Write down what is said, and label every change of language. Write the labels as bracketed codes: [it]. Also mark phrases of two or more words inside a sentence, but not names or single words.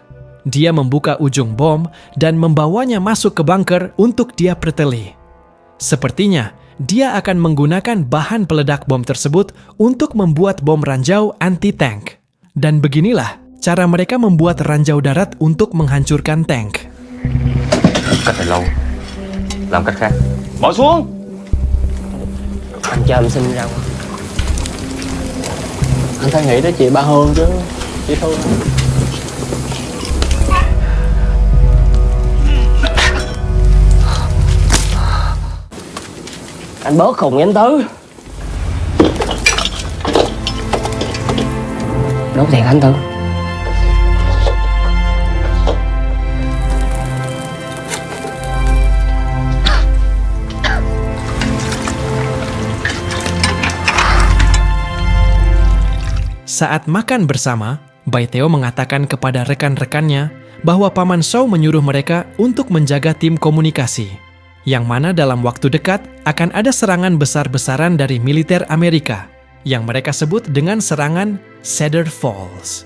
[id] Dia membuka ujung bom dan membawanya masuk ke bunker untuk dia preteli. Sepertinya, dia akan menggunakan bahan peledak bom tersebut untuk membuat bom ranjau anti-tank. Dan beginilah cara mereka membuat ranjau darat untuk menghancurkan tank. [vi] Cách này lâu. Làm cách khác. Bỏ xuống. Anh cho em xin ra ngoài. Anh phải nghĩ tới chị Ba Hương chứ. Chị Thu. Anh bớt khùng với anh Tứ. Đốt thiệt anh Tứ. [id] Saat makan bersama, Bai Teo mengatakan kepada rekan-rekannya bahwa Paman Shao menyuruh mereka untuk menjaga tim komunikasi, yang mana dalam waktu dekat akan ada serangan besar-besaran dari militer Amerika, yang mereka sebut dengan serangan Cedar Falls.